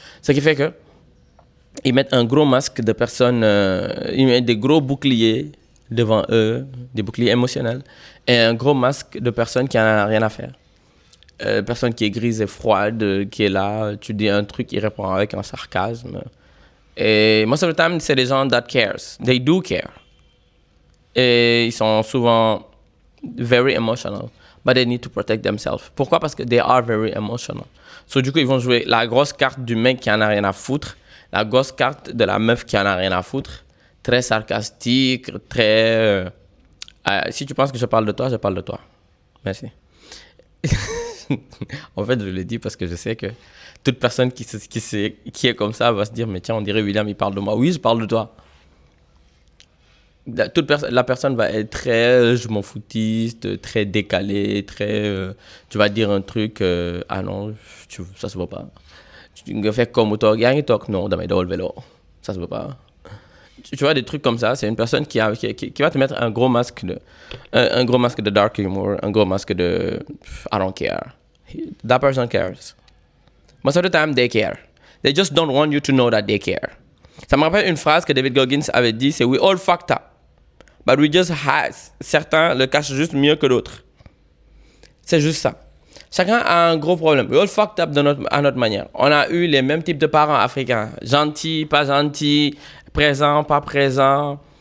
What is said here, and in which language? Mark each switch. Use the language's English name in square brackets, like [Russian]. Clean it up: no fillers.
[French] Ce qui fait que ils mettent un gros masque de personnes, ils mettent des gros boucliers devant eux, des boucliers émotionnels, et un gros masque de personnes qui n'en ont rien à faire. Personne qui est grise et froide, qui est là, tu dis un truc, il répond avec un sarcasme. [English] Et most of the time, [French] c'est des gens [English] that cares. They do care. [French] Et ils sont souvent [English] very emotional. But they need to protect themselves. [French] Pourquoi? Parce que [English] they are very emotional. [French] So, du coup, ils vont jouer la grosse carte du mec qui en a rien à foutre, la grosse carte de la meuf qui en a rien à foutre, très sarcastique, très... si tu penses que je parle de toi, je parle de toi. Merci. En fait, je le dis parce que je sais que toute personne qui est comme ça va se dire, mais tiens, on dirait William, il parle de moi. Oui, je parle de toi. La personne va être très je m'en foutiste, très décalée, très tu vas dire un truc ah non ça se voit pas, tu [Wolof] nga fekk comme toog yaa ngi toog non damay dawal [French] vélo, ça se voit pas. Tu vois des trucs comme ça, c'est une personne qui va te mettre un gros masque de dark humor, un gros masque de [English] I don't care. That person cares. Most of the time they care, they just don't want you to know that they care. [French] Ça me rappelle une phrase que David Goggins avait dit, c'est [English] we all fucked up. But we just hide. [French] Certains le cachent juste mieux que d'autres. C'est juste ça. Chacun a un gros problème. [English] We all fucked up [French] à notre manière. On a eu les mêmes types de parents africains. Gentils, pas gentils, présents, pas présents.